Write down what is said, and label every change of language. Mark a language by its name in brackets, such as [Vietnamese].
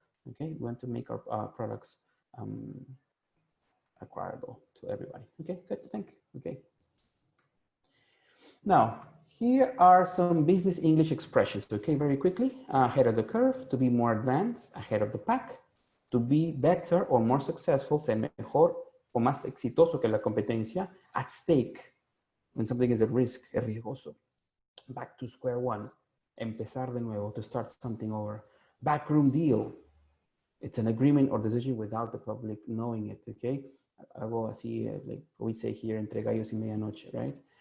[English] Okay, we want to make our products acquirable to everybody. Okay, good, thank you. Okay. Now, here are some business English expressions. Okay, very quickly. Ahead of the curve, to be more advanced, ahead of the pack. To be better or more successful, [Spanish] ser mejor o más exitoso que la competencia. [English] At stake, when something is at risk, [Spanish] es riesgoso. [English] Back to square one, [Spanish] empezar de nuevo, [English] to start something over. Backroom deal, it's an agreement or decision without the public knowing it, okay? [Spanish] Algo así, [English] like we say here, [Spanish] entre gallos y medianoche, right?